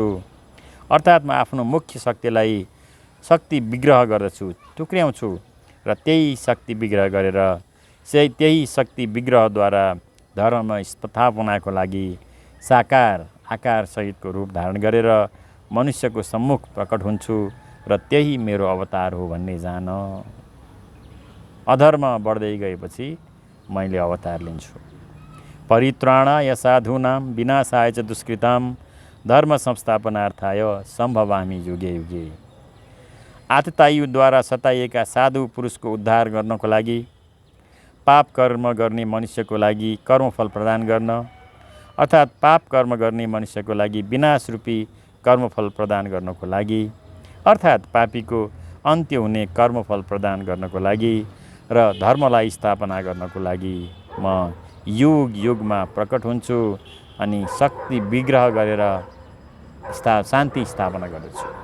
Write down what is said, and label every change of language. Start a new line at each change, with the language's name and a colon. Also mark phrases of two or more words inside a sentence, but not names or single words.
Nepali: अर्थात् म आफ्नो मुख्य शक्तिलाई शक्ति विग्रह गर्दछु, टुक्र्याउँछु र त्यही शक्ति विग्रह गरेर त्यही शक्ति विग्रहद्वारा धर्म स्थापनाको लागि साकार आकार सहितको रूप धारण गरेर मनुष्यको सम्मुख प्रकट हुन्छु र त्यही मेरो अवतार हो भन्ने जान। अधर्म बढ्दै गएपछि मैले अवतार लिन्छु।
Sanskrit: परित्राणाय साधूनां विनाशाय च दुष्कृतां धर्म संस्थापनार्थाय सम्भवामि युगे युगे।
Nepali: आततायुद्वारा सताइएका साधु पुरुषको उद्धार गर्नको लागि, पाप कर्म गर्ने मनुष्यको लागि कर्मफल प्रदान गर्न, अर्थात् पाप कर्म गर्ने मनुष्यको लागि विनाश रूपी कर्मफल प्रदान गर्नको लागि, अर्थात् पापीको अन्त्य हुने कर्मफल प्रदान गर्नको लागि र धर्मलाई स्थापना गर्नको लागि म युग युगमा प्रकट हुन्छु अनि शक्ति विग्रह गरेर शान्ति स्थापना गर्दछु।